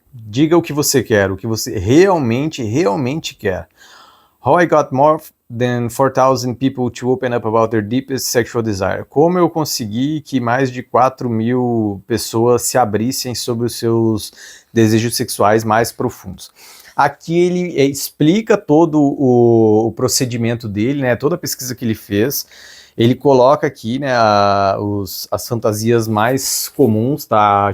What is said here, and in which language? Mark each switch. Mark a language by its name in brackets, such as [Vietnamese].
[Portuguese] Diga o que você quer, o que você realmente, realmente quer. [English] How I got more than 4,000 people to open up about their deepest sexual desire. [Portuguese] Como eu consegui que mais de 4.000 pessoas se abrissem sobre os seus desejos sexuais mais profundos. Aqui ele explica todo o procedimento dele, né, toda a pesquisa que ele fez. Ele coloca aqui, né, as fantasias mais comuns, tá?